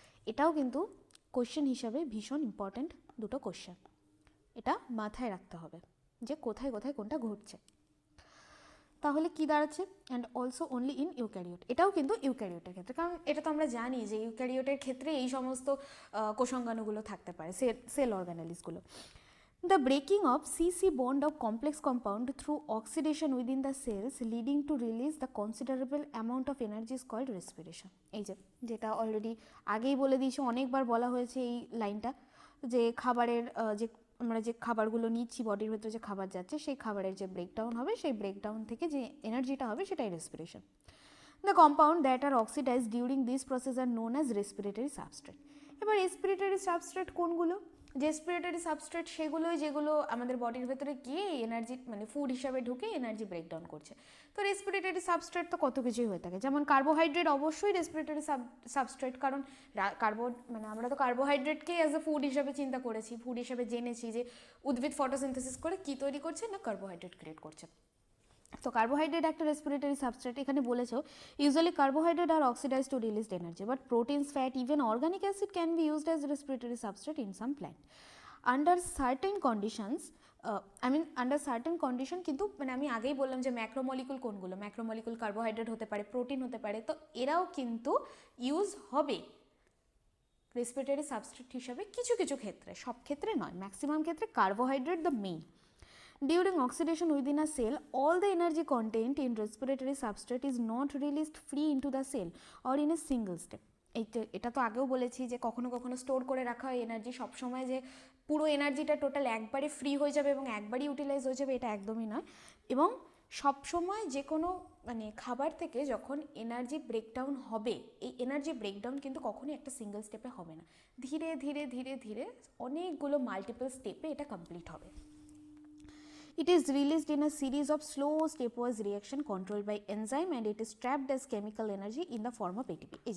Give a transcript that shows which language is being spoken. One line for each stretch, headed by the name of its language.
Bangla: এটাও কিন্তু কোশ্চেন হিসাবে ভীষণ ইম্পর্ট্যান্ট দুটো কোশ্চেন, এটা মাথায় রাখতে হবে যে কোথায় কোথায় কোনটা ঘটছে। তাহলে কি দাঁড়াচ্ছে?
English: and also only in eukaryote,
Bangla: এটাও কিন্তু ইউক্যারিওটের ক্ষেত্রে, কারণ এটা তো আমরা জানি যে ইউক্যারিওটের ক্ষেত্রে এই সমস্ত কোষাঙ্গাণুগুলো থাকতে পারে, sell অর্গানালিসগুলো।
English: The breaking of CC bond of complex compound through oxidation within the cells leading to release the considerable amount of energy is called respiration.
Bangla: এই যেটা অলরেডি আগেই বলে দিয়েছি, অনেকবার বলা হয়েছে এই লাইনটা, যে খাবারের যে আমরা যে খাবারগুলো নিচ্ছি, বডির ভেতরে যে খাবার যাচ্ছে, সেই খাবারের যে ব্রেকডাউন হবে, সেই ব্রেকডাউন থেকে যে এনার্জিটা হবে সেটাই respiration.
English: The compound that are oxidized during this process are known as respiratory substrate.
Bangla: এবার রেসপিরেটরি সাবস্ট্রেট কোনগুলো? রেসপিরেটরি সাবস্ট্রেট সেগুলোই যেগুলো আমাদের বডির ভেতরে গিয়ে এনার্জি মানে ফুড হিসাবে ঢুকে এনার্জি ব্রেকডাউন করছে। তো রেসপিরেটরি সাবস্ট্রেট তো কত কিছুই হয়ে থাকে, যেমন কার্বোহাইড্রেট অবশ্যই রেসপিরেটরি সাবস্ট্রেট, কারণ মানে আমরা তো কার্বোহাইড্রেটকেই অ্যাজ এ ফুড হিসাবে চিন্তা করেছি, ফুড হিসাবে জেনেছি যে উদ্ভিদ ফটোসিনথেসিস করে কী তৈরি করছে না কার্বোহাইড্রেট ক্রিয়েট করছে। তো কার্বোহাইড্রেট একটা রেসপিরেটরি সাবস্ট্রেট, এখানে বলেছো
English: Usually carbohydrate are oxidise to released energy, but proteins, fat, even organic acid can be used as respiratory substrate in some plant under certain conditions.
Bangla: Under certain condition, কিন্তু মানে আমি আগেই বললাম যে macromolecule কোনগুলো, macromolecule carbohydrate হতে পারে, protein হতে পারে, তো এরাও কিন্তু ইউজ হবে রেসপিরেটরি সাবস্ট্রেট হিসাবে কিছু কিছু ক্ষেত্রে, সব ক্ষেত্রে নয়, ম্যাক্সিমাম ক্ষেত্রে carbohydrate the main.
English: During oxidation within a cell, all the energy content in respiratory substrate is not released free into the cell or in a single step.
Bangla: এটা তো আগেও বলেছি যে কখনো কখনো স্টোর করে রাখা হয় এনার্জি, সবসময় যে পুরো এনার্জিটা টোটাল একবারে ফ্রি হয়ে যাবে এবং একবারই ইউটিলাইজ হয়ে যাবে, এটা একদমই নয়। এবং সবসময় যে কোনো মানে খাবার থেকে যখন এনার্জি ব্রেকডাউন হবে, এই এনার্জি ব্রেকডাউন কিন্তু কখনোই একটা সিঙ্গেল স্টেপে হবে না, ধীরে ধীরে ধীরে ধীরে অনেকগুলো মাল্টিপল স্টেপে এটা কমপ্লিট হবে।
English: It is released in a series of slow stepwise reaction controlled by enzyme and it is trapped as chemical energy in the form of ATP.